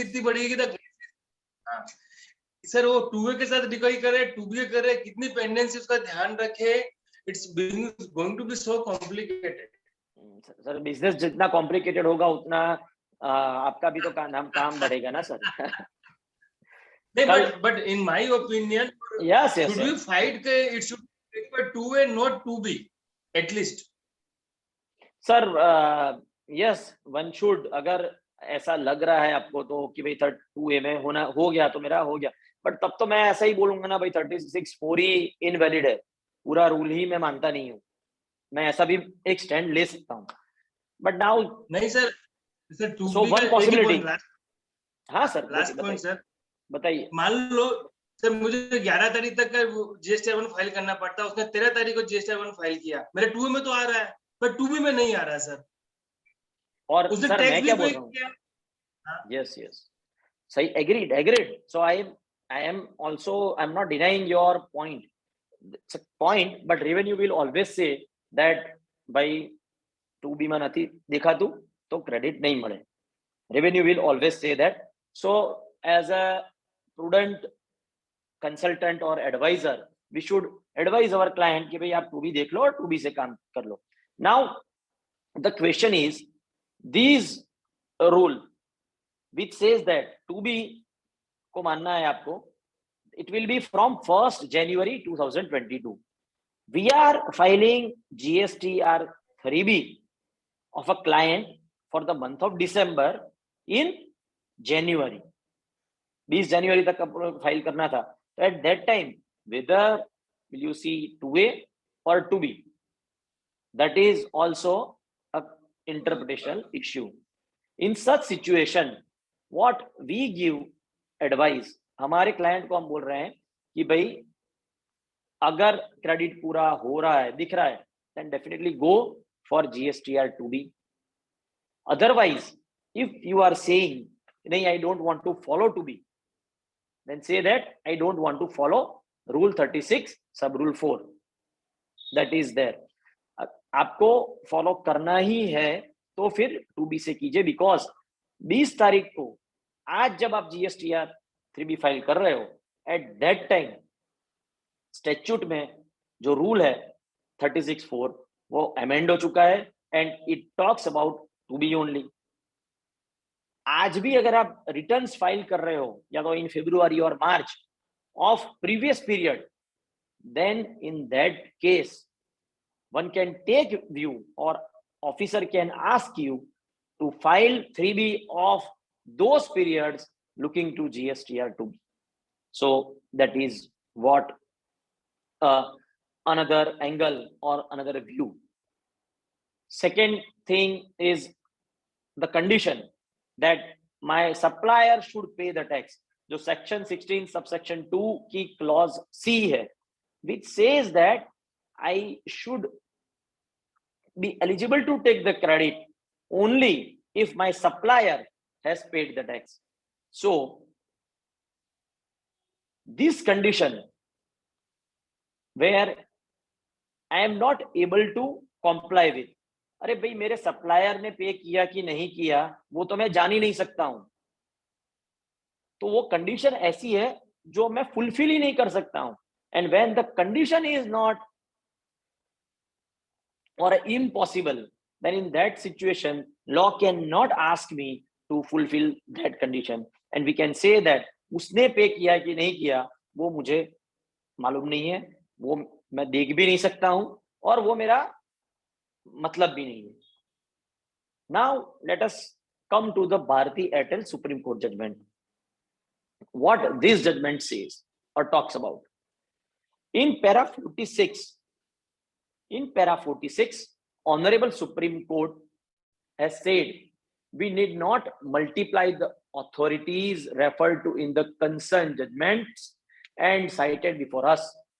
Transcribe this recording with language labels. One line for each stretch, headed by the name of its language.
Hindi: इतनी बढ़ेगी तो सर वो 2A के साथ डिकाई करे, 2B करे, कितनी पेंडेंसी उसका ध्यान रखे,
English: it's going to be so complicated.
Hindi: Sir business जितना कॉम्प्लिकेटेड होगा उतना आपका भी तो काम बढ़ेगा ना sir.
English: But in my opinion, yes, should we fight it should be 2A, not 2B, at least. Sir yes, one should.
Hindi: अगर ऐसा लग रहा है आपको तो कि भाई 2A में होना हो गया तो मेरा हो गया, बट तब तो मैं ऐसा ही बोलूंगा ना भाई 36(4) ही इनवैलिड है, पूरा रूल ही मैं मानता नहीं हूँ, मैं ऐसा भी एक स्टैंड ले सकता हूँ.
English: but now
Hindi: नहीं सर,
English: So one possibility.
Hindi: हाँ सर,
English: last point sir
Hindi: बताइए. मान लो सर मुझे 11 तारीख तक का GSTR 1 फाइल करना पड़ता, उसने 13 तारीख को GSTR 1 फाइल किया, मेरे 2A में तो आ रहा है पर 2B में नहीं आ रहा है सर. और सर मैं क्या बोल रहा हूँ, yes, सही, agreed.
English: So I am also, I'm not denying your point, but revenue will always say that by 2B
Hindi: में
Gujarati: નથી દેખાતું તો
English: credit
Hindi: नहीं
Gujarati: મળે.
English: Revenue will always say that. So as a prudent consultant or advisor, we should advise our client
Hindi: कि भाई आप 2B देख लो और 2B से काम कर लो.
English: Now the question is, these rule which says that
Hindi: 2B को मानना है आपको,
English: it will be from 1st January 2022. We are filing GSTR 3B of a client for the month of December in January.
Hindi: 20 January तक file करना था.
English: At that time, whether will you see 2A or 2B, that is also a interpretation issue. In such situation, what we give advice,
Hindi: हमारे client को हम बोल रहे हैं कि भाई अगर क्रेडिट पूरा हो रहा है, दिख रहा है,
English: then definitely go for GSTR 2B. Otherwise, if you are saying नहीं, I don't want to follow 2B, then say that I don't want to follow Rule 36 sub Rule 4 that is there.
Hindi: आपको follow करना ही है तो फिर 2B से कीजिए, because 20 तारीख को आज जब आप GSTR 3B फाइल कर रहे हो,
English: at that time statute
Hindi: में जो रूल है 36(4) वो अमेंड हो चुका है
English: And it talks about to be only.
Hindi: आज भी अगर आप रिटर्न्स फाइल कर रहे हो या तो
English: In February और March of previous period, then in that case one can take view or officer can ask you to file 3B of those periods looking to GSTR 2B. So that is what another angle or another view. Second thing is the condition that my supplier should pay the tax.
Hindi: जो section 16 subsection 2 की clause C है,
English: which says that I should be eligible to take the credit only if my supplier has paid the tax.
Hindi: So this condition where I am not able to comply with, अरे भाई मेरे supplier ने पे किया कि नहीं किया वो तो मैं जान ही नहीं सकता हूं, तो वो कंडीशन ऐसी है जो मैं फुलफिल ही नहीं कर सकता हूं।
English: and when the condition is not or impossible, then in that situation law cannot ask me to fulfill that condition and we can say that
Hindi: उसने पे किया कि नहीं किया वो मुझे मालूम नहीं है, वो मैं देख भी नहीं सकता हूं और वो मेरा मतलब भी नहीं है।
English: Now let us come to the Bharti Airtel Supreme Court judgment. What this judgment says or talks about in para 46, Honorable Supreme Court has said we need not multiply the authorities referred to in the concerned judgments and cited before us,